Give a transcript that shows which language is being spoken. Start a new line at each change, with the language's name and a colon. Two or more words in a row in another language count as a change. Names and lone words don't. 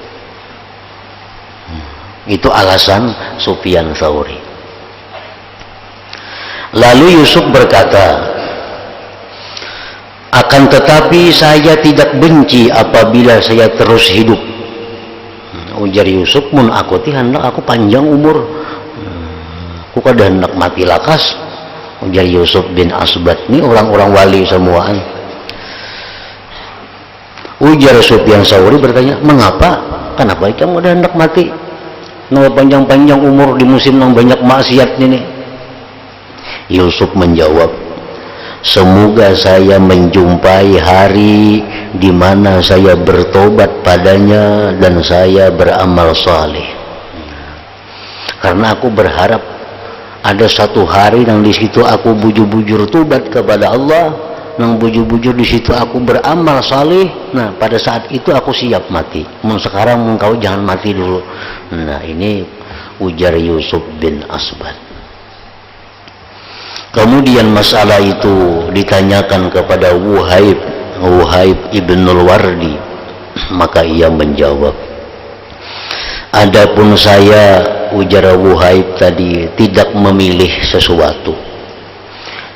Indonesian: Itu alasan Sufyan Thawri. Lalu Yusuf berkata, akan tetapi saya tidak benci apabila saya terus hidup.
Banjar: Ujar Yusuf, mun aku hendak aku panjang umur, aku kada hendak mati lakas. Ujar Yusuf bin Asbat, ini orang-orang wali semuaan.
Indonesian: Ujar Sufyan Thawri bertanya, mengapa? Kenapa kamu ada hendak mati? Nama panjang-panjang umur di musim yang banyak maksiat ini. Yusuf menjawab, semoga saya menjumpai hari di mana saya bertobat padanya dan saya beramal saleh.
Banjar: Karena aku berharap ada satu hari yang di situ aku bujur-bujur tobat kepada Allah, nang bujur-bujur di situ aku beramal saleh.
Indonesian: Nah, pada saat itu aku siap mati. Sekarang engkau jangan mati dulu. Nah, ini ujar Yusuf bin Asbat. Kemudian masalah itu ditanyakan kepada Wuhaib ibnul Wardi, maka ia menjawab, adapun saya, ujar Wuhaib tadi, tidak memilih sesuatu.